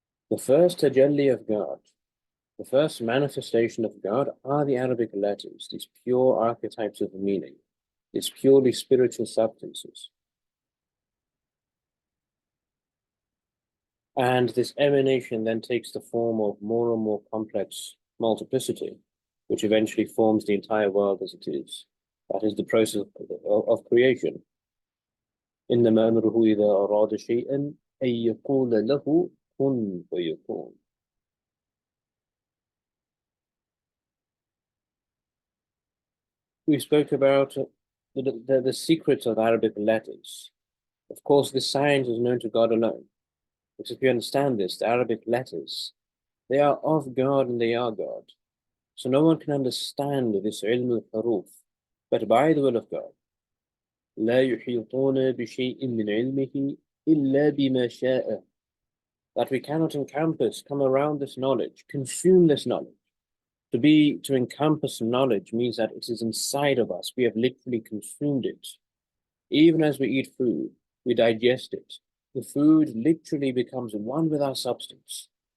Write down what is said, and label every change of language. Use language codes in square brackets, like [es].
[en] The first tajalli of God, the first manifestation of God are the Arabic letters, these pure archetypes of meaning, these purely spiritual substances. And this emanation then takes the form of more and more complex multiplicity, which eventually forms the entire world as it is. That is the process of creation. [ar] إنما أمره إذا أراد شيئا أن يقول له كن فيكون. [en] We spoke about the secrets of Arabic letters. Of course, this science is known to God alone. Because if you understand this, the Arabic letters, they are of God and they are God. So no one can understand this ilm al-huruf, but by the will of God. [ar] لا يحيطون بشيء من علمه إلا بما شاء. [en] That we cannot encompass, come around this knowledge, consume this knowledge. To encompass knowledge means that it is inside of us. We have literally consumed it. Even as we eat food, we digest it. The food literally becomes one with our substance.